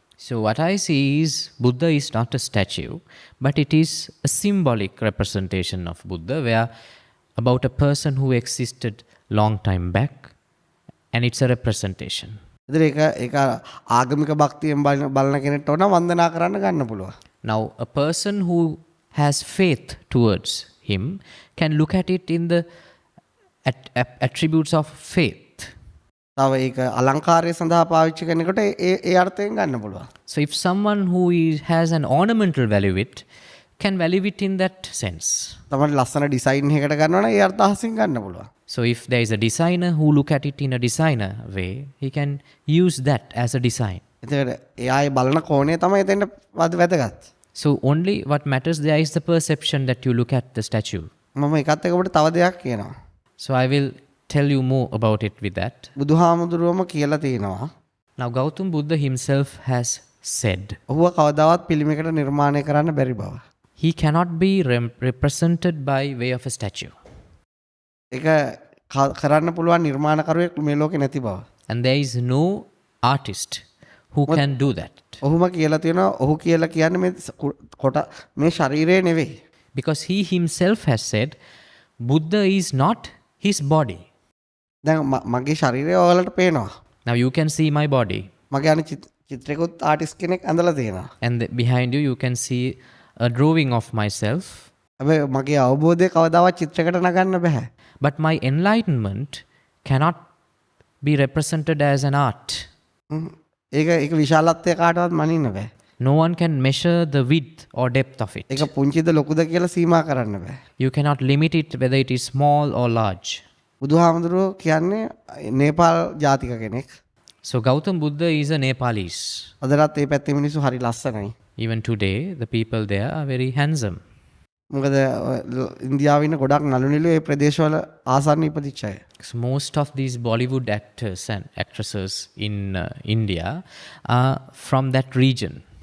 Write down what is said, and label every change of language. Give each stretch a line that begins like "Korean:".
English: So what I see is Buddha is not a statue, but it is a symbolic representation of Buddha, where about a person who existed long time back, and it's a representation.
Sinhala: ඒක ආගමික භක්තියෙන් බලන කෙනෙක්ට ඕන වන්දනා කරන්න ගන්න පුළුවන්.
English: Now a person who has faith towards him can look at it in the attributes of faith.
Sinhala: තව ඒක අලංකාරය සඳහා පාවිච්චි කරනකොට ඒ අර්ථයෙන් ගන්න පුළුවන්.
English: So if someone who has an ornamental value it can value it in that sense.
Sinhala: තමයි ලස්සන ඩිසයින් එකකට ගන්නවා නම් ඒ අර්ථයෙන් ගන්න පුළුවන්.
English: So if there is a designer who look at it in a designer way, he can use that as a design.
Sinhala: එතකොට එයාගේ බලන කෝණය තමයි එතෙන්ට වැදගත්.
English: So only what matters there is the perception that you look at the statue.
Sinhala: මම ඒකත් එක්ක ඔබට තව දෙයක් කියනවා.
English: So I will tell you more about it with that.
Sinhala: බුදුහාමුදුරුවම කියලා තියෙනවා.
English: Now Gautam Buddha himself has said,
Sinhala: ඔහුව කවදාවත් පිළිමයකට නිර්මාණය කරන්න බැරි බව.
English: he cannot be represented by way of a statue.
Sinhala: ඒක කරන්න පුළුවන් නිර්මාණකරුවෙක් මේ ලෝකේ නැති බව.
English: And there is no artist who can do that.
Sinhala: ඔහුම කියලා තියෙනවා ඔහු කියලා කියන්නේ මේ කොට මේ ශරීරය නෙවෙයි.
English: Because he himself has said, Buddha is not his body.
Sinhala: දැන් මගේ ශරීරය ඔයාලට පේනවා.
English: Now you can see my body.
Sinhala: මගේ අනිත් චිත්‍රයකුත් ආටිස්ට් කෙනෙක් ඇඳලා තියෙනවා.
English: And behind you, you can see a drawing of myself.
Sinhala: හැබැයි මගේ අවබෝධය කවදාවත් චිත්‍රයකට නගන්න බෑ.
English: But my enlightenment cannot be represented as an art.
Sinhala: ඒක විශාලත්වය කාටවත් මනින්න බෑ.
English: No one can measure the width or depth of it.
Sinhala: ඒක පුංචිද ලොකුද කියලා සීමා කරන්න බෑ.
English: You cannot limit it whether it is small or large.
Sinhala: බුදුහාමුදුරුවෝ කියන්නේ නේපාල් ජාතික කෙනෙක්.
English: So Gautam Buddha is a Nepalese.
Sinhala: අදටත් මේ පැත්තේ මිනිස්සු හරි ලස්සනයි.
English: Even today, the people there are very handsome.
Sinhala: මොකද ඉන්දියාවේ ඉන්න ගොඩක් නළු නිළු ඒ ප්‍රදේශවල ආසන්න ඉපදිච්ච අය.
English: So most of these Bollywood actors and actresses in India are from that region.